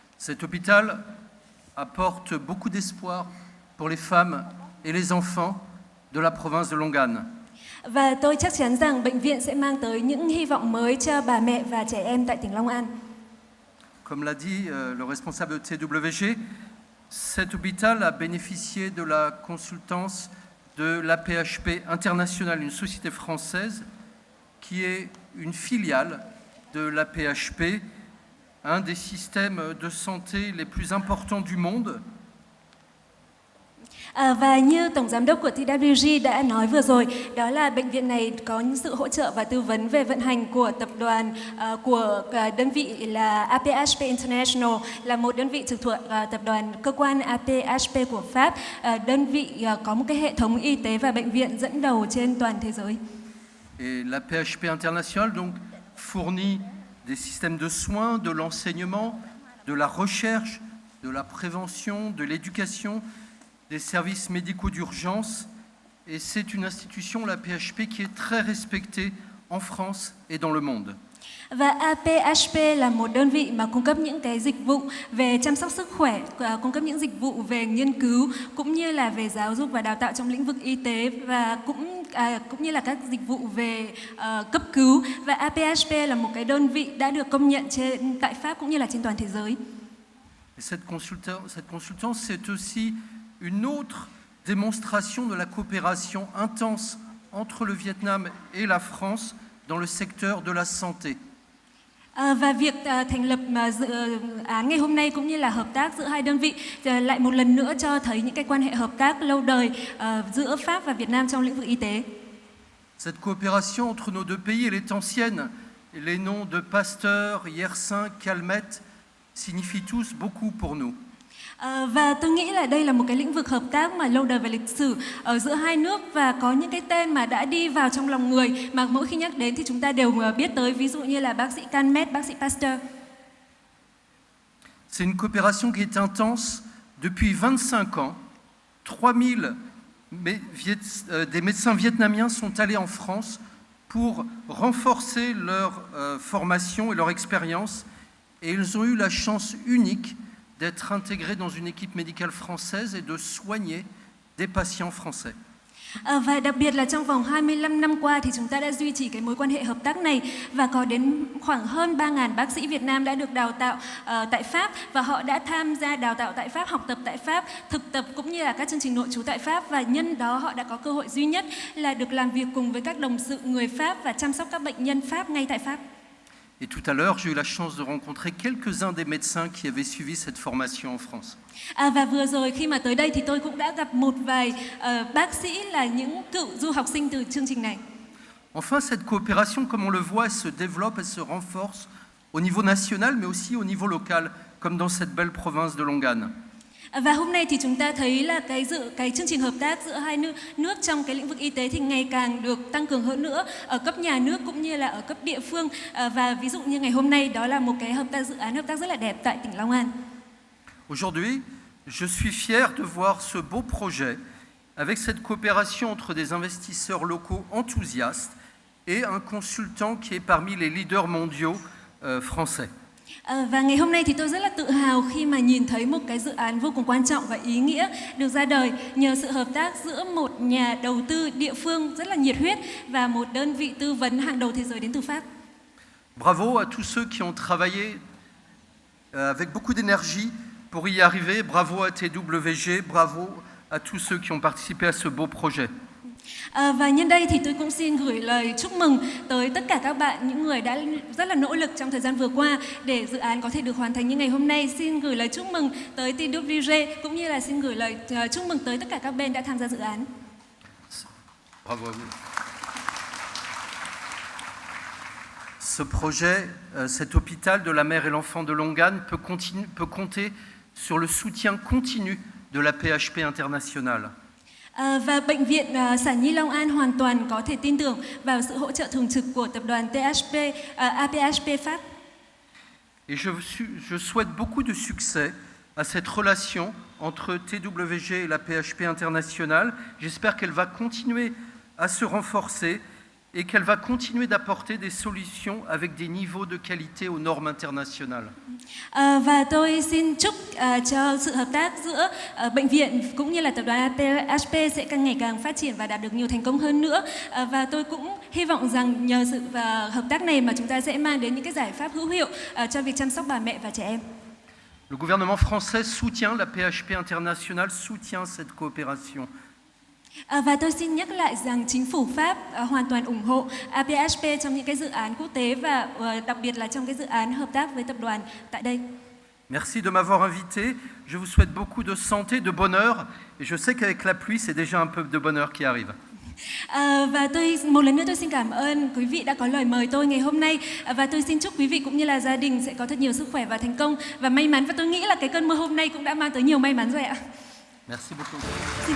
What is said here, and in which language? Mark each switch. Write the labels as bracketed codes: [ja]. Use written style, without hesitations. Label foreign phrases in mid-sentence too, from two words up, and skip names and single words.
[fr] Cet hôpital apporte beaucoup d'espoir pour les femmes et les enfants de la province de Long An. [vi] Và tôi chắc chắn rằng bệnh viện sẽ mang tới những hy vọng mới cho bà mẹ và trẻ em tại tỉnh Long An. [fr] Comme l'a dit le responsable de TWG, cet hôpital a bénéficié de la consultance de l'AP-HP International, une société française qui est une filiale de l'AP-HP, un des systèmes de santé les plus importants du monde. [vi] Và như Tổng Giám đốc của TWG đã nói vừa rồi, đó là bệnh viện này có những sự hỗ trợ và tư vấn về vận hành của tập đoàn, của đơn vị là APHP International, là một đơn vị trực thuộc tập đoàn cơ quan APHP của Pháp. Đơn vị có một cái hệ thống y tế và bệnh viện dẫn đầu trên toàn thế giới. [fr] Et l'APHP International donc fournit des systèmes de soins, de l'enseignement, de la recherche, de la prévention, de l'éducation, des services médicaux d'urgence, et c'est une institution, la PHP, qui est très respectée en France et dans le monde. [vi] Và APHP là một đơn vị mà cung cấp những cái dịch vụ về chăm sóc sức khỏe, cung cấp những dịch vụ về nghiên cứu cũng như là về giáo dục và đào tạo trong lĩnh vực y tế và cũng như là các dịch vụ về cấp cứu. Và APHP là một cái đơn vị đã được công nhận tại Pháp cũng như là trên toàn thế giới. [fr] Et cette consultance, c'est aussi une autre démonstration de la coopération intense entre le Vietnam et la France dans le secteur de la santé. [vi] Và việc thành lập dự án ngày hôm nay cũng như là hợp tác giữa hai đơn vị lại một lần nữa cho thấy những cái quan hệ hợp tác lâu đời giữa Pháp và Việt Nam trong lĩnh vực y tế. [fr] Cette coopération entre nos deux pays, elle est ancienne. Les noms de Pasteur, Yersin, Calmette signifient tous beaucoup pour nous. [vi] Và tôi nghĩ là đây là một cái lĩnh vực hợp tác mà lâu đời về lịch sử ở giữa hai nước và có những cái tên mà đã đi vào trong lòng người mà mỗi khi nhắc đến thì chúng ta đều biết tới, ví dụ như là bác sĩ Calmette, bác sĩ Pasteur. [fr] C'est une coopération qui est intense. Depuis 25 ans, 3000 des médecins vietnamiens sont allés en France pour renforcer leur formation et leur expérience, et ils ont eu la chance unique d'être intégrés dans une équipe médicale française et de soigner des patients français. [vi] Và đặc biệt là trong vòng 25 năm qua thì chúng ta đã duy trì cái mối quan hệ hợp tác này và có đến khoảng hơn 3.000 bác sĩ Việt Nam đã được đào tạo tại Pháp và họ đã tham gia đào tạo tại Pháp, học tập tại Pháp, thực tập cũng như là các chương trình nội trú tại Pháp, và nhân đó họ đã có cơ hội duy nhất là được làm việc cùng với các đồng sự người Pháp và chăm sóc các bệnh nhân Pháp ngay tại Pháp. [fr] Et tout à l'heure, j'ai eu la chance de rencontrer quelques-uns des médecins qui avaient suivi cette formation en France. [vi] Và vừa rồi khi mà tới đây thì tôi cũng đã gặp một vài bác sĩ là những cựu du học sinh từ chương trình này. [fr] Enfin, cette coopération, comme on le voit, elle se développe, elle se renforce au niveau national, mais aussi au niveau local, comme dans cette belle province de Long An. [vi] Và hôm nay thì chúng ta thấy là cái chương trình hợp tác giữa hai nước trong cái lĩnh vực y tế thì ngày càng được tăng cường hơn nữa ở cấp nhà nước cũng như là ở cấp địa phương, và ví dụ như ngày hôm nay đó là một cái dự án hợp tác rất là đẹp tại tỉnh Long An. [fr] Aujourd'hui, je suis fier de voir ce beau projet avec cette coopération entre des investisseurs locaux enthousiastes et un consultant qui est parmi les leaders mondiaux français. [vi] Và ngày hôm nay thì tôi rất là tự hào khi mà nhìn thấy một cái dự án vô cùng quan trọng và ý nghĩa được ra đời nhờ sự hợp tác giữa một nhà đầu tư địa phương rất là nhiệt huyết và một đơn vị tư vấn hàng đầu thế giới đến từ Pháp. [fr] Bravo à tous ceux qui ont travaillé avec beaucoup d'énergie pour y arriver. Bravo à TWG, bravo à tous ceux qui ont participé à ce beau projet. [vi] Và nhân đây thì tôi cũng xin gửi lời chúc mừng tới tất cả các bạn, những người đã rất là nỗ lực trong thời gian vừa qua để dự án có thể được hoàn thành như ngày hôm nay. Xin gửi lời chúc mừng tới TWG cũng như là xin gửi lời chúc mừng tới tất cả các bên đã tham gia dự án. [fr] Bravo à vous. Ce projet, cet hôpital de la mère et l'enfant de Long An peut compter sur le soutien continu de la PHP International. [vi] Và bệnh viện Sản Nhi Long An hoàn toàn có thể tin tưởng vào sự hỗ trợ thường trực của tập đoàn APHP Pháp. [fr] Et je souhaite beaucoup de succès à cette relation entre TWG et la PHP International. J'espère qu'elle va continuer à se renforcer et qu'elle va continuer d'apporter des solutions avec des niveaux de qualité aux normes internationales. [vi] Và tôi xin chúc cho sự hợp tác giữa bệnh viện cũng như là tập đoàn HP sẽ càng ngày càng phát triển và đạt được nhiều thành công hơn nữa. Và tôi cũng hy vọng rằng nhờ sự hợp tác này mà chúng ta sẽ mang đến những cái giải pháp hữu hiệu cho việc chăm sóc bà mẹ và trẻ em. [fr] Le gouvernement français soutient la PHP internationale, soutient cette coopération. [vi] Và tôi xin nhắc lại rằng chính phủ Pháp hoàn toàn ủng hộ APHP trong những cái dự án quốc tế và đặc biệt là trong cái dự án hợp tác với tập đoàn tại đây. [fr] Merci de m'avoir invité. Je vous souhaite beaucoup de santé, de bonheur. Et je sais qu'avec la pluie, c'est déjà un peu de bonheur qui arrive. [vi] Và tôi một lần nữa tôi xin cảm ơn quý vị đã có lời mời tôi ngày hôm nay, và tôi xin chúc quý vị cũng như là gia đình sẽ có thật nhiều sức khỏe và thành công và may mắn, và tôi nghĩ là cái cơn mưa hôm nay cũng đã mang tới nhiều may mắn rồi ạ. [fr] Merci beaucoup. [vi] Xin cảm